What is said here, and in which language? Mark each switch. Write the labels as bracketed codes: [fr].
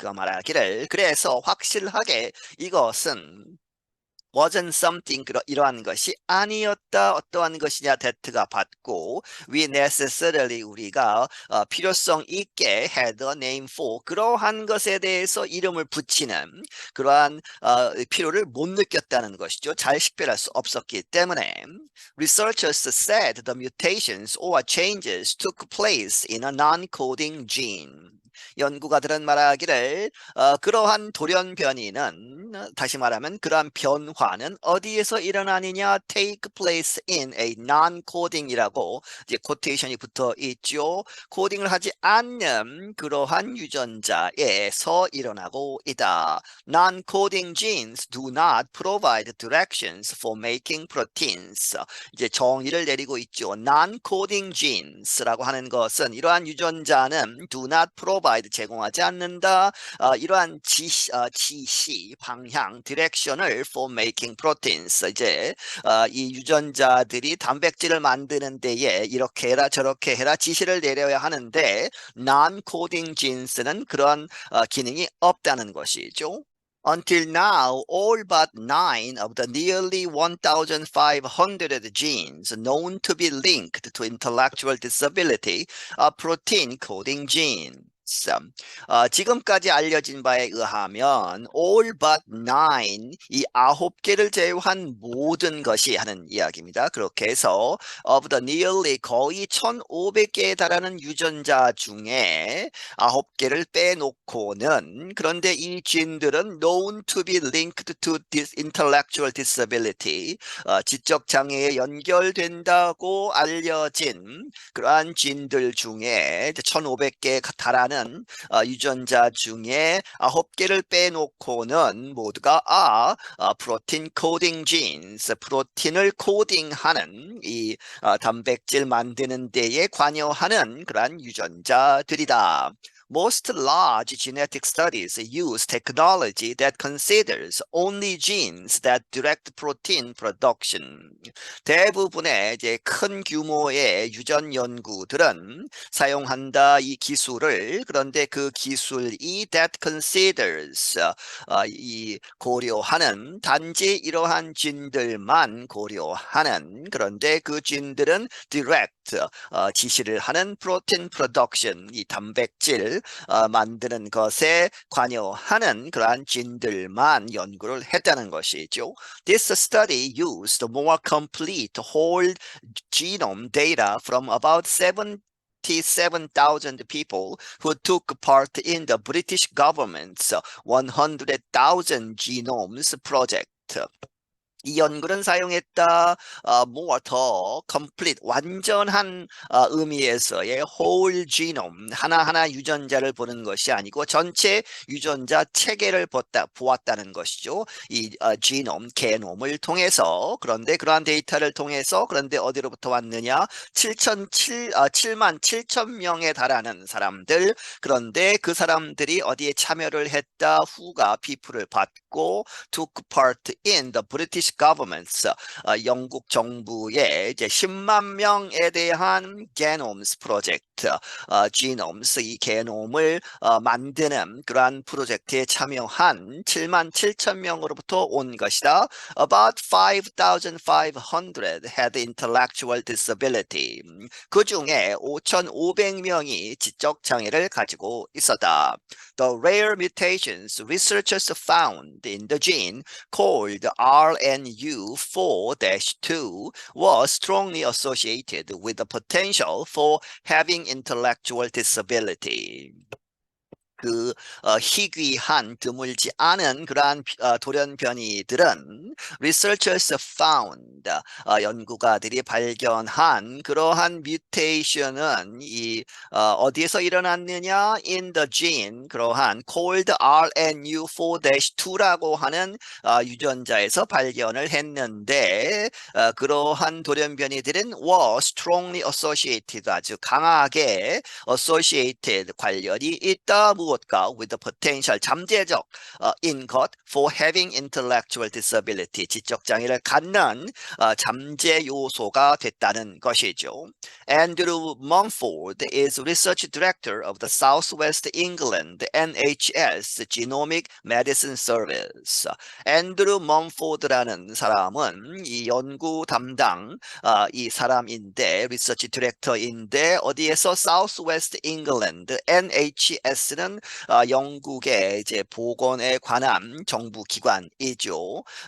[ko] 그가 말하기를 그래서 확실하게 이것은 [en] wasn't something [ko] 이러한 것이 아니었다. 어떠한 것이냐 대트가 받고 [en] we necessarily [ko] 우리가 필요성 있게 [en] had a name for [ko] 그러한 것에 대해서 이름을 붙이는 그러한 필요를 못 느꼈다는 것이죠. 잘 식별할 수 없었기 때문에 [en] researchers said the mutations or changes took place in a non-coding gene. [ko] 연구가들은 말하기를 그러한 돌연변이는 다시 말하면 그러한 변화는 어디에서 일어나느냐 [en] take place in a non-coding [ko] 이라고 이제 코테이션이 붙어 있죠. 코딩을 하지 않는 그러한 유전자에서 일어나고 있다. [en] Non-coding genes do not provide directions for making proteins. [ko] 이제 정의를 내리고 있죠. [en] Non-coding genes [ko] 라고 하는 것은 이러한 유전자는 [en] do not provide [ko] 제공하지 않는다. 이러한 지시, 방향, 디렉션을 [en] for making proteins. [ko] 이제 이 유전자들이 단백질을 만드는 데에 이렇게 해라 저렇게 해라 지시를 내려야 하는데 [en] non-coding genes [ko] 는 그런 기능이 없다는 것이죠. [en] Until now, all but 9 of the nearly 1,500 genes known to be linked to intellectual disability are protein coding genes. [ko] 지금까지 알려진 바에 의하면 [en] all but 9 [ko] 이 9개를 제외한 모든 것이 하는 이야기입니다. 그렇게 해서 [en] of the nearly [ko] 거의 1,500개에 달하는 유전자 중에 9개를 빼놓고는 그런데 이 진들은 [en] known to be linked to intellectual disability [ko] 지적 장애에 연결된다고 알려진 그러한 진들 중에 1,500개에 달하는 유전자 중에 9개를 빼놓고는 모두가 프로틴 코딩 genes, 프로틴을 코딩하는 이 단백질 만드는 데에 관여하는 그러한 유전자들이다. [en] Most large genetic studies use technology that considers only genes that direct protein production. [ko] 대부분의 이제 큰 규모의 유전 연구들은 사용한다 이 기술을 그런데 그 기술이 [en] that considers [ko] 이 고려하는 단지 이러한 진들만 고려하는 그런데 그 진들은 [en] direct [ko] 지시를 하는 [en] protein production [ko] 이 단백질 만드는 것에 관여하는 그러한 진들만 연구를 했다는 것이죠. [en] This study used more complete whole genome data from about 77,000 people who took part in the British government's 100,000 genomes project. [ko] 이 연구는 사용했다 [en] more [ko] 더 [en] complete [ko] 완전한 의미에서의 [en] whole genome [ko] 하나하나 유전자를 보는 것이 아니고 전체 유전자 체계를 보았다는 것이죠. 이 genome 게놈을 통해서 그런데 그러한 데이터를 통해서 그런데 어디로부터 왔느냐 7만 7천 명에 달하는 사람들 그런데 그 사람들이 어디에 참여를 했다 후가 비프를 받고 [en] took part in the British government's [ko] 영국 정부의 이제 10만 명에 대한 genomes 프로젝트, genomes 이 게놈을 만드는 그러한 프로젝트에 참여한 7만 7천 명으로부터 온 것이다. [en] About 5,500 had intellectual disability. [ko] 그 중에 5,500명이 지적 장애를 가지고 있었다. [en] The rare mutations researchers found in the gene called RNU4-2 was strongly associated with the potential for having intellectual disability. [ko] 그 희귀한 드물지 않은 그러한 돌연변이들은 [en] researchers found [ko] 연구가들이 발견한 그러한 뮤테이션은 이 어디에서 일어났느냐 [en] in the gene [ko] 그러한 [en] called [ko] RNU4-2라고 하는 유전자에서 발견을 했는데 그러한 돌연변이들은 [en] were strongly associated [ko] 아주 강하게 [en] associated [ko] 관련이 있다. 무엇과 [en] with the potential [ko] 잠재적 in 것 [en] for having intellectual disability [ko] 지적 장애를 갖는 잠재 요소가 됐다는 것이죠. [en] Andrew Mumford is research director of the Southwest England NHS Genomic Medicine Service. [ko] 앤드루 멈포드라는 사람은 이 연구 담당 이 사람인데 리서치 디렉터인데 어디에서 Southwest England NHS는 영국의 이제 보건에 관한 정부 기관이죠.